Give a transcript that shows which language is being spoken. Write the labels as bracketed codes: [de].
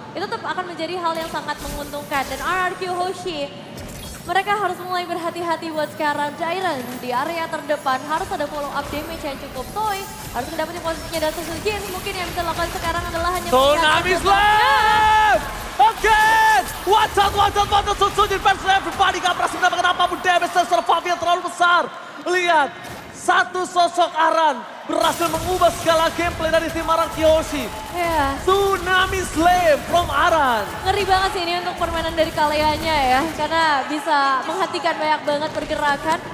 [id] Itu tetap akan menjadi hal yang sangat menguntungkan. Dan RRQ Hoshi, mereka harus mulai berhati-hati buat sekarang. Jairen di area terdepan harus ada follow up damage yang cukup. Toy harus mendapatkan posisinya dari Sujin. Mungkin yang bisa dilakukan sekarang adalah hanya [en] Tsunami Slam! Again! Watch out, Sujin versus everybody. [id] Gak berhasil mendapatkan apapun damage dan seorang Fabian terlalu besar. Lihat, satu sosok Aran berhasil mengubah segala gameplay dari tim Aran Kiyoshi. Ya. [en] Tsunami Slam from Aran. [id] Ngeri banget sih ini untuk permainan dari Kaleanya ya. Karena bisa menghentikan banyak banget pergerakan.